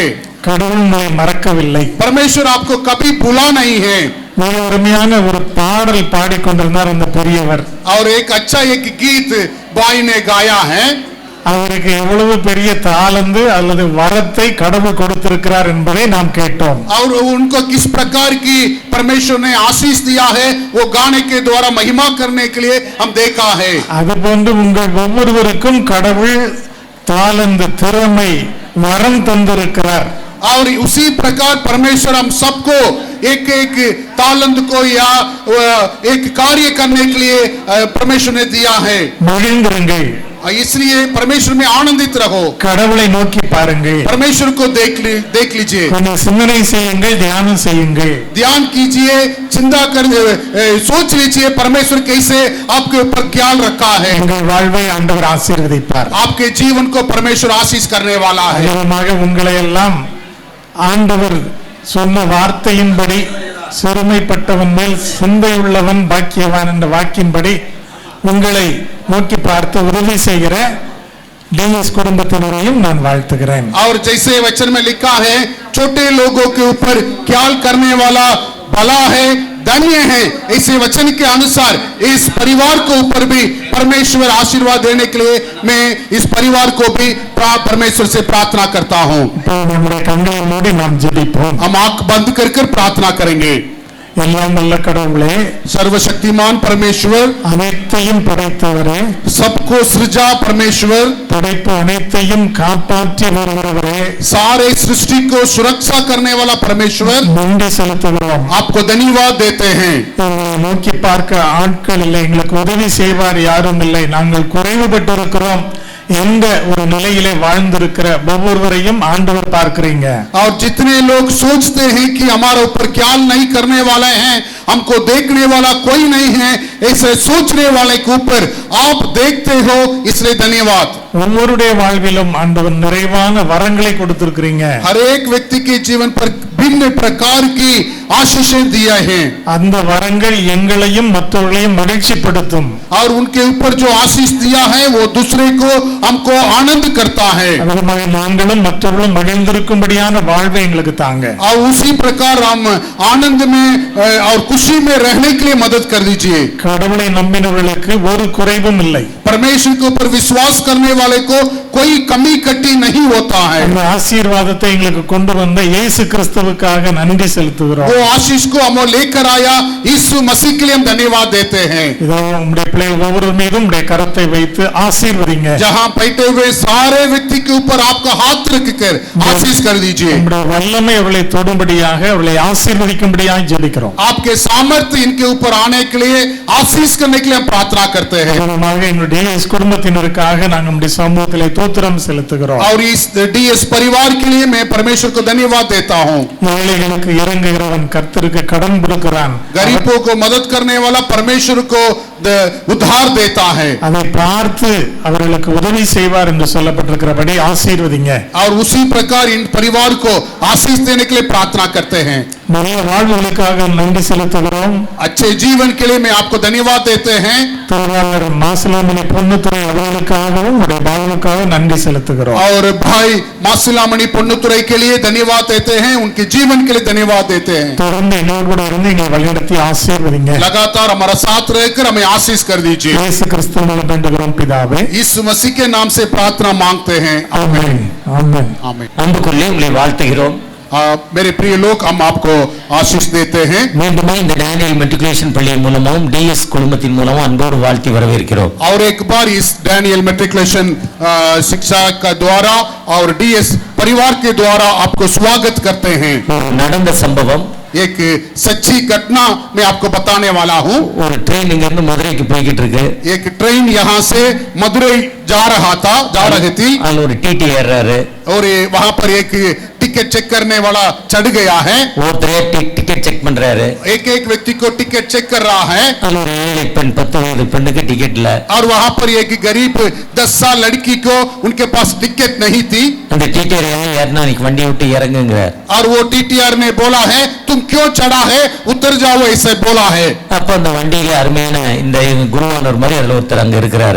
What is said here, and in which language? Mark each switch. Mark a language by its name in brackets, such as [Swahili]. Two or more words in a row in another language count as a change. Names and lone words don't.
[Tamil] கடவுள் உங்களை மறக்கவில்லை. [Hindi] परमेश्वर आपको कभी भूला नहीं है. [Tamil] மிக அருமையான ஒரு பாடல் பாடிக்கொண்டிருந்தார் அந்த பெரியவர். [Hindi] और एक अच्छा एक गीत भाई ने गाया है. [Tamil] அவருக்கு எவ்வளவு பெரிய தாளந்து அல்லது வரத்தை கடவுள் கொடுத்திருக்கிறார் என்பதை நாம் கேட்டோம். [Hindi] और उनको किस प्रकार की परमेश्वर ने आशीष दिया है, वो गाने के द्वारा महिमा करने के लिए हम देखा है. [Tamil] அதுபோன்று உங்கள் ஒவ்வொருவருக்கும் கடவுள் தாளந்து, திறமை, வரம் தந்திருக்கிறார். [Hindi] और उसी प्रकार परमेश्वर हम सबको एक एक तालंत को या एक कार्य करने के लिए परमेश्वर ने दिया है. [Tamil] மகிழ்ந்திருங்கள், [Hindi] इसलिए परमेश्वर में आनंदित रहो. [Tamil] கடவுளை நோக்கி பாருங்கள், [Hindi] परमेश्वर को देख लीजिए, [Tamil] கொஞ்சம் சிந்தனை செய்யுங்கள், தியானம் செய்யுங்கள். [Hindi] ध्यान कीजिए, चिंता कर सोच लीजिए परमेश्वर कैसे आपके ऊपर ख्याल रखा है. [Tamil] உங்கள் வாழ்வை ஆண்டவர் ஆசீர்வதிப்பார். [Hindi] आपके जीवन को परमेश्वर आशीष करने वाला है. [Tamil] அதிகமாக உங்களை எல்லாம் ஆண்டவர் சொன்ன வார்த்தையின்படி, சிறுமைப்பட்டவன் மேல் சிந்தை உள்ளவன் பாக்கியவான் என்ற வாக்கின்படி உங்களை நோக்கி பார்த்து உதவி செய்கிற டிஎஸ் குடும்பத்தினரையும் நான் வாழ்த்துகிறேன். [Hindi] और जैसे वचन में लिखा है, छोटे लोगों के ऊपर ख्याल करने वाला भला है, धन्य है. इसी वचन के अनुसार इस परिवार को ऊपर भी परमेश्वर आशीर्वाद देने के लिए मैं इस परिवार को भी परमेश्वर से प्रार्थना करता हूँ. [Tamil] இப்போ நம்முடைய கண்களை மூடி நாம் ஜெபிப்போம். [Hindi] हम आंख बंद कर प्रार्थना करेंगे. [Tamil] எல்லாம் வல்ல கடவுளே, [Hindi] सर्वशक्तिमान परमेश्वर, [Tamil] அனைத்தையும் படைத்தவரே, [Hindi] सबको सृजा परमेश्वर, [Tamil] படைப்பு அனைத்தையும் காப்பாற்றி வருகிறவரே, [Hindi] सारे सृष्टि को सुरक्षा करने वाला परमेश्वर, [Tamil] நன்றி செலுத்துகிறோம். [Hindi] आपको धन्यवाद देते हैं. [Tamil] எங்களை நோக்கி பார்க்க ஆட்கள் இல்லை, எங்களுக்கு உதவி செய்வார் யாரும் இல்லை, நாங்கள் குறைவுபட்டிருக்கிறோம் என்ற ஒரு நிலையிலே வாழ்ந்திருக்கிற ஒவ்வொருவரையும் ஆண்டவர் பார்க்கிறீங்க. [Hindi] और जितने लोग सोचते हैं कि हमारे ऊपर ख्याल नहीं करने वाले हैं, हमको देखने वाला कोई नहीं है, ऐसे सोचने वाले के ऊपर आप देखते हो, इसलिए धन्यवाद. [Tamil] ஒவ்வொருடைய வாழ்விலும் ஆண்டவர் நிறைவான வரங்களை கொடுத்திருக்கிறீங்க. [Hindi] हर एक व्यक्ति के जीवन पर भिन्न प्रकार की आशीषें दिया है. [Tamil] அந்த வரங்கள் எங்களையும் மற்றவர்களையும் மகிழ்ச்சிப்படுத்தும். [Hindi] और उनके ऊपर जो आशीष दिया है वो दूसरे को हमको आनंद करता है. [Tamil] அதுமாக நாங்களும் மற்றவர்களும் மகிழ்ந்திருக்கும்படியான வாழ்வை எங்களுக்கு தாங்க. [Hindi] और उसी प्रकार हम आनंद में और खुशी में रहने के लिए मदद कर दीजिए. [Tamil] கடவுளை நம்பினவர்களுக்கு ஒரு குறைவும் இல்லை. [Hindi] परमेश्वर के ऊपर विश्वास करने वाले को कोई कमी कट्टी नहीं होता है। [Tamil] அந்த ஆசீர்வாதத்தை எங்களுக்கு கொண்டு வந்த இயேசு கிறிஸ்துவுக்காக நன்றி செலுத்துகிறோம். [Hindi] वो आशीष को हम लेकर आया यीशु मसीह के लिए हम धन्यवाद देते हैं। [Tamil] இதோ உம்முடைய பிள்ளைகள் ஒவ்வொரு மீதும் உம்முடைய கரத்தை வைத்து ஆசீர்வதிங்க. [Hindi] जहां बैठे हुए सारे व्यक्ति के ऊपर आपका हाथ रखकर आशीष कर दीजिए। [Tamil] உம்முடைய வல்லமை அவர்களை தொடும்படியாக அவர்களை ஆசீர்வதிக்கும்படியாக ஜெபிக்கிறோம். [Hindi] आपके सामर्थ्य इनके ऊपर आने के लिए आशीष करने के लिए हम प्रार्थना करते हैं। [Tamil] எங்களுடைய டிஎஸ் குடும்பத்தினருக்காக நாங்கள் நம்முடைய சமூகத்திலே தோத்திரம் செலுத்துகிறோம். [Hindi] और इस डीएस परिवार के लिए मैं परमेश्वर को धन्यवाद देता हूं। [Tamil] ஏழைகளுக்கு இறங்குகிறவன் கர்த்தருக்கு கடன் கொடுக்கிறான். [Hindi] गरीबों को मदद करने वाला परमेश्वर को उद्धार देता है। [Tamil] அதை பார்த்து அவர்களுக்கு உதவி செய்வார் என்று சொல்லப்பட்டிருக்கிறபடி ஆசீர்வதிங்க. [Hindi] और उसी प्रकार इन परिवार को आशीष देने के लिए प्रार्थना करते हैं। [Tamil] நல்ல வாழ்வுகளுக்காக நன்றி செலுத்துகிறோம். [Hindi] अच्छे जीवन के लिए मैं आपको धन्यवाद देते हैं। [Tamil] திருவாளர் மாசிலாமணி பொன்னுத்துறை அவர்களுக்காகவும் உடைய பாவனுக்காக நன்றி செலுத்துகிறோம். [Hindi] और भाई मासिलामणि பொன்னுத்துறை के लिए धन्यवाद देते हैं, उनके जीवन के लिए धन्यवाद देते हैं। [Tamil] தொடர்ந்து எங்களோடு கூட இருந்து எங்களை வழிநடத்தி ஆசீர்வதிங்க. [Hindi] लगातार हमारा साथ रहकर हमें आशीष कर दीजिए। [Tamil] இயேசு கிறிஸ்துவின் வேண்டுகிறோம் பிதாவே. [Hindi] यीशु मसीह के नाम से प्रार्थना मांगते हैं। [Tamil] ஆமென். ஆமென். [Hindi] आमीन। [Tamil] அன்புக்குள்ளே உங்களை வாழ்த்துகிறோம். [Hindi] मेरे प्रिय लोग हम आपको आशीष देते हैं। [Tamil] மீண்டுமே இந்த டேனியல் மெட்ரிகுலேஷன் பள்ளியின் மூலமும் டிஎஸ் குழுமத்தின் மூலமும் அன்போடு வாழ்த்தி வரவேற்கிறோம். [Hindi] और एक बार इस डैनियल मेट्रिकुलेशन शिक्षा का द्वारा और डीएस परिवार के द्वारा आपको स्वागत करते हैं। [Tamil] நடந்த சம்பவம் [Hindi] एक सच्ची घटना मैं आपको बताने वाला हूँ। [Tamil] ஒரு ட்ரெயின் இங்க இருந்து மதுரைக்கு போய்கிட்டு இருக்கு. [Hindi] एक ट्रेन यहाँ से मदुरई जा रही थी [Tamil] அதுல ஒரு டிடி ஏறாரு. [Hindi] और वहाँ पर एक टिकट चेक करने वाला चढ़ गया है। [Tamil] ஒருத்தரே [English] ticket check [Tamil] பண்றாரு. [Hindi] एक व्यक्ति को [English] ticket check [Hindi] कर रहा है। [Tamil] அதுல ஒரு ஏழை பெண் 10 வயது பெண்ணுக்கு டிக்கெட் இல்ல. [Hindi] और वहाँ पर एक गरीब 10 साल लड़की को उनके पास टिकट नहीं थी। [Tamil] அந்த டிடிஆர் ஏறினா நீ வண்டியை விட்டு இறங்குங்கறார். [Hindi] और वो टीटीआर ने बोला है तुम क्यों चढ़ा है, उतर जाओ, ऐसे बोला है। [Tamil] அப்ப அந்த வண்டியில அருமையான இந்த குருவானவர் மாதிரி அதுல ஒருத்தர் அங்க இருக்கிறாரு.